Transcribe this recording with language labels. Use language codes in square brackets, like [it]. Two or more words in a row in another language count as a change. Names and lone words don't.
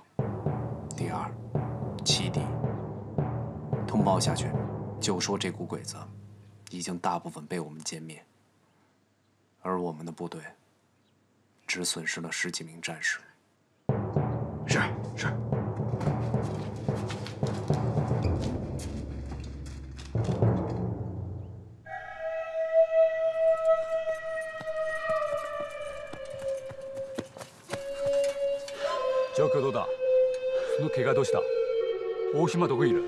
[zh] 第二，欺敌。通报下去，就说这股鬼子已经大部分被我们歼灭，而我们的部队只损失了10几名战士。是。 [ja] 状況どうだ？その怪我どうした？大島どこにいる？